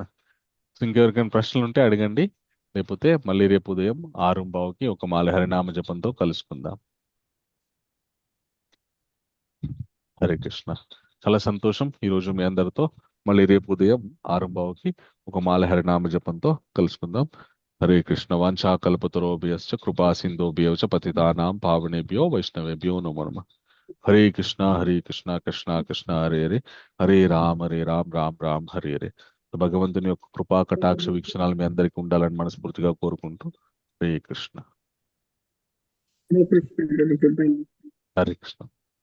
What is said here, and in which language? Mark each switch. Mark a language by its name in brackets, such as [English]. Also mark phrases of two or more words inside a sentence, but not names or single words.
[Telugu] ఇంకెవరికైనా ప్రశ్నలు ఉంటే అడగండి, లేకపోతే మళ్ళీ రేపు ఉదయం 6:15కి ఒక మాల హరినామ జపంతో కలుసుకుందాం. హరే కృష్ణ. చాలా సంతోషం ఈరోజు మీ అందరితో. మళ్ళీ రేపు ఉదయం 6:15కి ఒక మాల హరినామ జపంతో కలుసుకుందాం. [Sanskrit] హరే కృష్ణ. వాంఛాకల్పతరోభ్యశ్చ కృపా సింధోభ్యో చ పతితానాం పావనేభ్యో వైష్ణవేభ్యో నమో నమః. [Telugu] హరే కృష్ణ కృష్ణ కృష్ణ హరే హరే, హరే రామ రామ రామ హరే హరే. భగవంతుని యొక్క కృపా కటాక్ష వీక్షణాలు మీ అందరికీ ఉండాలని మనస్ఫూర్తిగా కోరుకుంటూ హరే కృష్ణ. హరే కృష్ణ.